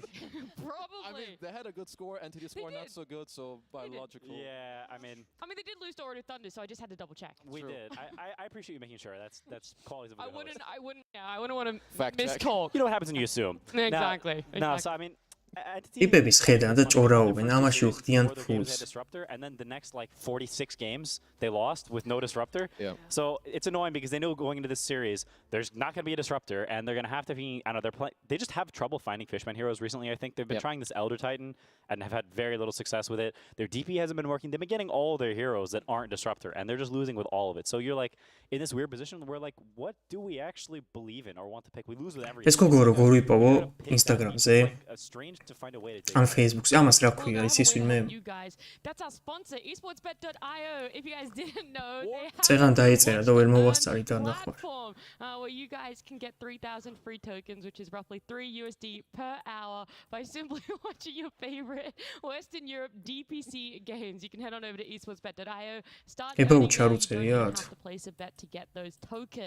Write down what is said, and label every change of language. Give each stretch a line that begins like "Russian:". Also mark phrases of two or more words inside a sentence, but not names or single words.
English: Probably. I mean, they had a good score. Entity score not so good, so by logical. Yeah, I mean, they did lose to Order of Thunder, so I just had to double check. We did. I appreciate you making sure. That's qualities of a good host. I wouldn't want to mistalk. You know what happens when you assume. Exactly. No, so I mean,
Georgian: ტიპების ხედან და ჭორაობენ, ამაში უხდიან ფულს.
English: Disruptor, and then the next like 46 games they lost with no disruptor. Yeah. So it's annoying because they know going into this series there's not going to be a disruptor, and they're going to have to be. I don't know. They just have trouble finding Fishman heroes recently. I think they've been trying this Elder Titan and have had very little success with it. Their DP hasn't been working. They've been getting all their heroes that aren't disruptor, and they're just losing with all of it. So you're like in this weird position where like, what do we actually believe in or want to pick? We lose with every.
Georgian: ეს გოგო როგორ ვიპოვო Instagram-ზე?
English: Strange to find a way to. On
Georgian: Facebook-ზე ამას რა ქვია ის ვინმე?
English: You guys, that's our sponsor, esportsbet.io. If you guys didn't know, they have
Georgian: წეგან დაიწერა და ვერ მოვასწარი
English: platform where you guys can get 3,000 free tokens, which is roughly $3 per hour, by simply watching your favorite Western Europe DPC games. You can head on over to esportsbet.io. Start earning, you don't have to place a bet to get those tokens.